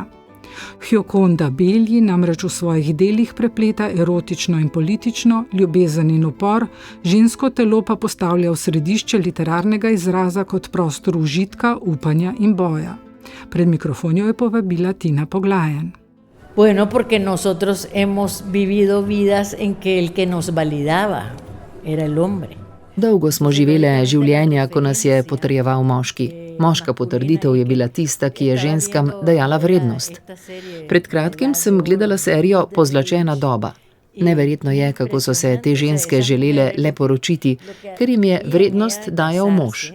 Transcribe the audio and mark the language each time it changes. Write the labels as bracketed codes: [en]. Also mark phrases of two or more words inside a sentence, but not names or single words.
[sl] Gioconda Belli namreč v svojih delih prepleta erotično in politično, ljubezen in upor, žensko telo pa postavlja v središče literarnega izraza kot prostor užitka, upanja in boja. Pred mikrofon jo je povabila Tina Poglajen. [es] Bueno, porque nosotros hemos vivido vidas en que el que nos validaba era el hombre. [sl] Dolgo smo živele življenja, ko nas je potrjeval moški. Moška potrditev je bila tista, ki je ženskam dajala vrednost. Pred kratkim sem gledala serijo Pozlačena doba. Neverjetno je, kako so se te ženske želele le poročiti, ker jim je vrednost dajal mož.